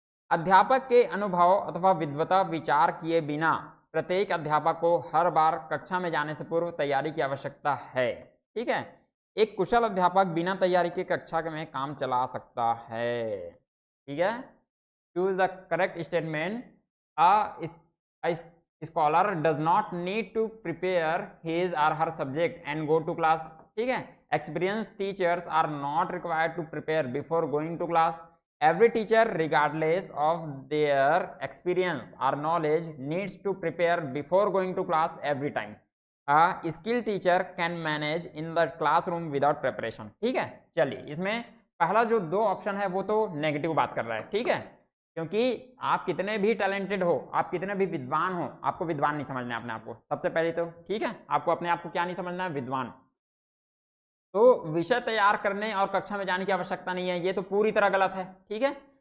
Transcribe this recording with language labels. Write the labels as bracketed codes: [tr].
[hi] अध्यापक के अनुभव अथवा विद्वता विचार किए बिना प्रत्येक अध्यापक को हर बार कक्षा में जाने से पूर्व तैयारी की आवश्यकता है, ठीक है। एक कुशल अध्यापक बिना तैयारी के कक्षा में काम चला सकता है, ठीक है। [en] choose the correct statement, a scholar does not need to prepare his or her subject and go to class, [hi] ठीक है। [en] Experienced teachers are not required to prepare before going to class. Every teacher regardless of their experience or knowledge needs to prepare before going to class every time. A skilled teacher can manage in the classroom without preparation, [hi] ठीक है। चलिए इसमें पहला जो दो option है वो तो नेगेटिव बात कर रहा है, ठीक है, क्योंकि आप कितने भी टैलेंटेड हो, आप कितने भी विद्वान हो, आपको विद्वान नहीं समझना है अपने आप को, सबसे पहले तो, ठीक है, आपको अपने आप को क्या नहीं समझना है, विद्वान। तो विषय तैयार करने और कक्षा में जाने की आवश्यकता नहीं है, ये तो पूरी तरह गलत है, ठीक है।